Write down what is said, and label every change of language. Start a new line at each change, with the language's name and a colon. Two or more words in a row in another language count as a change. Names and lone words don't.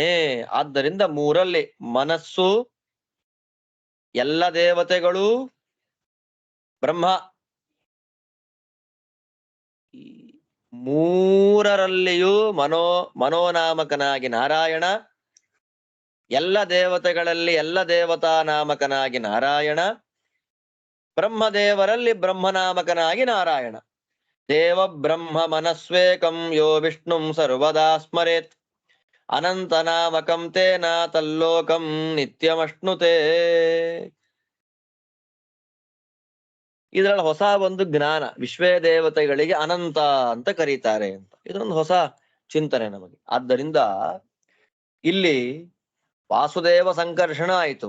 Kannada: ಆದ್ದರಿಂದ ಮೂರಲ್ಲಿ ಮನಸ್ಸು, ಎಲ್ಲ ದೇವತೆಗಳು, ಬ್ರಹ್ಮ, ಈ ಮೂರರಲ್ಲಿಯೂ ಮನೋನಾಮಕನಾಗಿ ನಾರಾಯಣ, ಎಲ್ಲ ದೇವತೆಗಳಲ್ಲಿ ಎಲ್ಲ ದೇವತಾ ನಾಮಕನಾಗಿ ನಾರಾಯಣ, ಬ್ರಹ್ಮದೇವರಲ್ಲಿ ಬ್ರಹ್ಮನಾಮಕನಾಗಿ ನಾರಾಯಣ.
Sanskrit: ದೇವ ಬ್ರಹ್ಮ ಮನಸ್ವೇಕಂ ಯೋ ವಿಷ್ಣುಂ ಸರ್ವದಾ ಸ್ಮರೇತ್. ಅನಂತನಾಮಕಂ ತೇನ ತಲ್ಲೋಕಂ ನಿತ್ಯಮಶ್ನುತೆ.
Kannada: ಇದರಲ್ಲಿ ಹೊಸ ಒಂದು ಜ್ಞಾನ, ವಿಶ್ವೇ ದೇವತೆಗಳಿಗೆ ಅನಂತ ಅಂತ ಕರೀತಾರೆ ಅಂತ, ಇದೊಂದು ಹೊಸ ಚಿಂತನೆ ನಮಗೆ. ಆದ್ದರಿಂದ ಇಲ್ಲಿ ವಾಸುದೇವ ಸಂಕರ್ಷಣ ಆಯಿತು.